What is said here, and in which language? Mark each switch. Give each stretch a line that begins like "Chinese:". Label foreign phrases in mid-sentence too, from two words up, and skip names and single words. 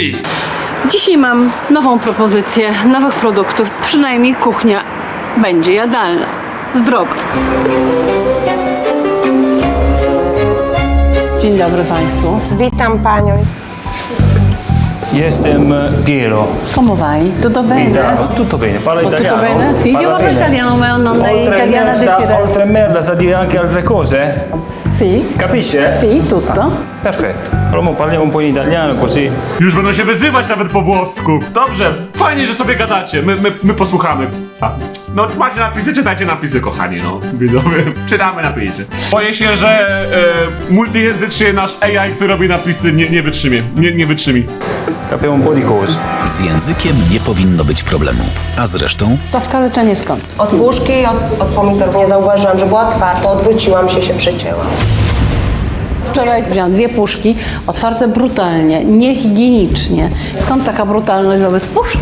Polish: Dzisiaj mam nową propozycję nowych produktów. Przynajmniej kuchnia będzie jadalna. Zdrowa. Dzień dobry Państwu. Witam Panią. Jestem Piero.
Italian: Come vai? Tutto bene? Tutto bene, parla Tutto italiano? bene? Sì, io parlo italiano, ma ho nonna italiana di Firenze. Oltre merda sa dire anche altre cose? Sì? Capisce? Sì, tutto. Perfetto. Allora mo parliamo un po' in italiano così.
Polish: Już będą się wyzywać nawet po włosku. Dobrze, fajnie, że sobie gadacie. My posłuchamy. No, macie napisy, czytajcie napisy, kochani, no. Widzowie, czytamy napisy. Boję się, że multijęzycznie nasz AI, który robi napisy, nie wytrzymie. Nie wytrzymi.
Italian: Capiamo un po' di cose.
Polish: Z językiem nie powinno być problemu. A zresztą To skaleczenie skąd? Od puszki, od pomidorów nie zauważyłam, że była otwarta, odwróciłam się przecięłam. Wczoraj wziąłam 2 puszki, otwarte brutalnie, niehigienicznie. Skąd taka brutalność wobec puszki?